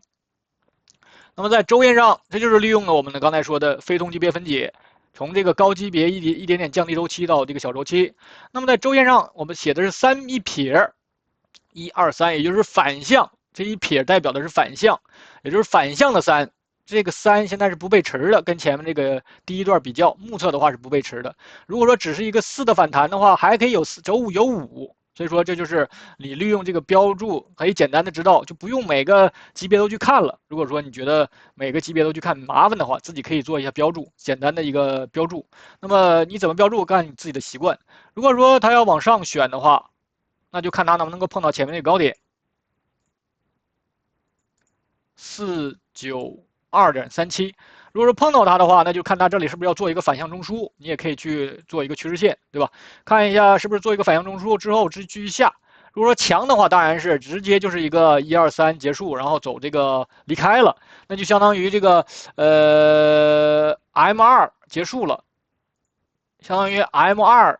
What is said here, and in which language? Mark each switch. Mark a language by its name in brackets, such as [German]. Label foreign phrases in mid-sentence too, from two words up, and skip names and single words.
[Chinese] 那麼在周線上，這就是利用了我们的刚才說的非同級別分解，從這個高級別一點點降低周期到這個小周期。那麼在周線上，我們寫的是3一撇。1、2、3，也就是反向，這一撇代表的是反向，也就是反向的3。這個3現在是不背馳的，跟前面這個第一段比較，目測的話是不背馳的。如果說只是一個4的反彈的話，還可以有周五有5。所以說這就是你利用這個標注可以簡單的知道，就不用每個級別都去看了。如果說你覺得每個級別都去看麻煩的話，自己可以做一下標注，簡單的一個標注。那麼你怎麼標注，看你自己的習慣。如果說它要往上選的話，那就看它能不能夠碰到前面那個高點492.37。如果说碰到它的話，那就看它這裡是不是要做一個反向中樞，你也可以去做一個趨勢線，對吧？看一下是不是做一個反向中樞之後繼續下。如果說強的話，當然是直接就是一個1、2、3結束，然後走這個離開了，那就相當於這個M2結束了，相當於 M2。